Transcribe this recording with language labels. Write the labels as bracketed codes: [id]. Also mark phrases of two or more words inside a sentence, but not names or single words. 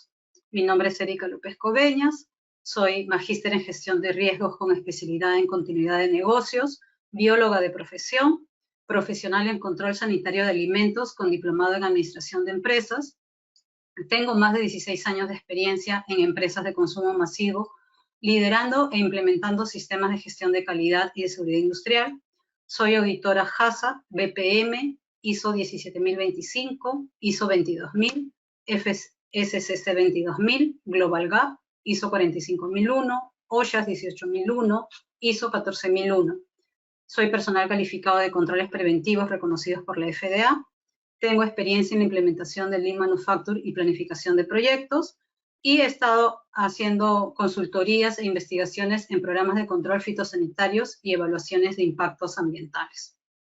[es] Mi nombre es Erika López Coveñas, soy magíster en gestión de riesgos con especialidad en continuidad de negocios, bióloga de profesión, profesional en control sanitario de alimentos con diplomado en administración de empresas. Tengo más de 16 años de experiencia en empresas de consumo masivo, liderando e implementando sistemas de gestión de calidad y de seguridad industrial. Soy auditora HACCP, BPM, ISO 17025, ISO 22000, SCC 22000, Global Gap, ISO 45001, OSHA 18001, ISO 14001. Soy personal calificado de controles preventivos reconocidos por la FDA. Tengo experiencia en la implementación del [en] Lean Manufacturing [es] y planificación de proyectos y he estado haciendo consultorías e investigaciones en programas de control fitosanitarios y evaluaciones de impactos ambientales.